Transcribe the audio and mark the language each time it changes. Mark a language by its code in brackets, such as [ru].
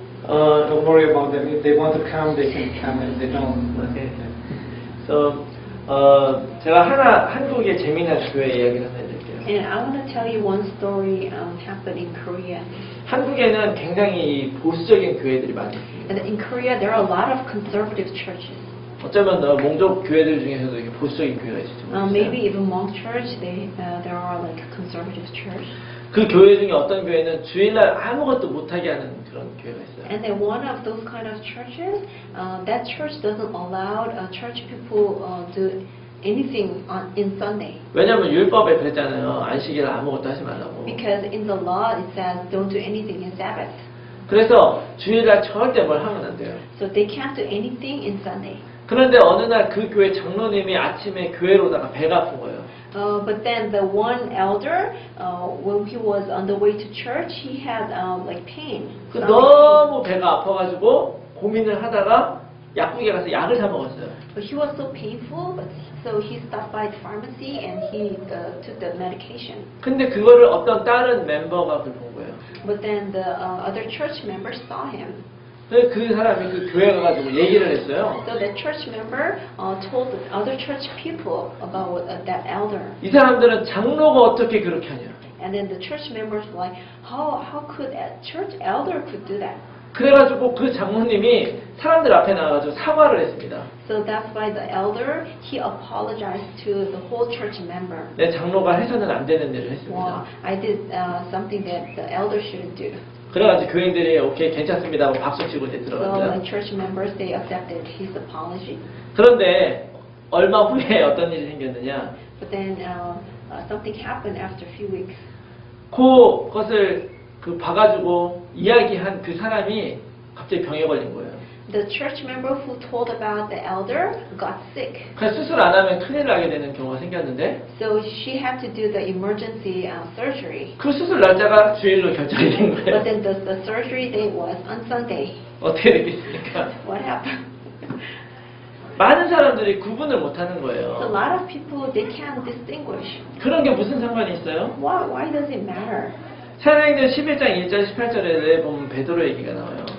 [en] Don't worry about them. If they want to come, they can come. If they don't, Okay. [ko] So, 제가 한국의 재미난 교회 이야기를 하나 해드릴게요. [en] And I want to tell you one story happened in Korea. [ko] 한국에는 굉장히 보수적인 교회들이 많이 있습니다. [en] And in Korea, there are a lot of conservative churches. [ko] 어쩌면 몽족 교회들 중에서도 이렇게 보수적인 교회가 있을지 [en] Maybe even Hmong church, there are like conservative church. [ko] 그 교회 중에 어떤 교회는 주일날 아무것도 못하게 하는 그런 교회가 있어요. [en] And then one of those kind of churches, that church doesn't allow church people do anything in Sunday. [ko] 왜냐하면 율법에 그랬잖아요. 안식일 아무것도 하지 말라고. [en] Because in the law it says don't do anything in Sabbath. [ko] 그래서 주일날 절대 뭘 하면 안 돼요. [en] So they can't do anything in Sunday. [ko] 그런데 어느 날 그 교회 장로님이 아침에 교회로다가 배가 아픈 거예요. [en] But then the one elder, when he was on the way to church, he had like pain. [ko] 너무 배가 아파가지고 고민을 하다가 약국에 가서 약을 사 먹었어요. [en] But he was so painful, so he stopped by the pharmacy and he took the medication. [ko] 근데 그거를 어떤 다른 멤버가 그걸 본 거예요. [en] But then the other church members saw him. [ko] 그래서 그 사람이 그 교회 가가지고 얘기를 했어요. [en] So the church member told the other church people about that elder. [ko] 이 사람들은 장로가 어떻게 그렇게 하냐. [en] And then the church members were like, how could a church elder could do that? [ko] 그래가지고 그 장로님이 사람들 앞에 나와가지고 사과를 했습니다. [en] So that's why the elder, he apologized to the whole church member. [ko] 내 장로가 해서는 안 되는 일을 [en] Well, [ko] 했습니다. [en] I did something that the elder shouldn't do. [ko] 그래가지고 교인들이 오케이 괜찮습니다 하고 박수 치고 이제 [en] So the [ko] 들어갔어요. [en] church members, they accepted his apology. [ko] 그런데 얼마 후에 어떤 일이 생겼느냐. [en] But then something happened after a few weeks. [ko] 그것을 봐가지고 이야기한 그 사람이 갑자기 병에 걸린 거예요. [en] The church member who told about the elder got sick. [ko] 그래서 수술 안 하면 큰일 나게 되는 경우가 생겼는데 [en] So she had to do the emergency surgery. [ko] 그 수술 날짜가 주일로 결정이 된 [en] But [ko] 거예요. [en] then the surgery date was on Sunday. [ko] 어떻게 됐겠습니까? [en] What happened? [ko] 많은 사람들이 구분을 못하는 [en] So a [ko] 거예요. [en] lot of people, they can't distinguish. [ko] 그런 게 무슨 상관이 있어요? [en] Why does it matter? [ko] 사도행전 11장 1절 18절에 보면 베드로 얘기가 나와요.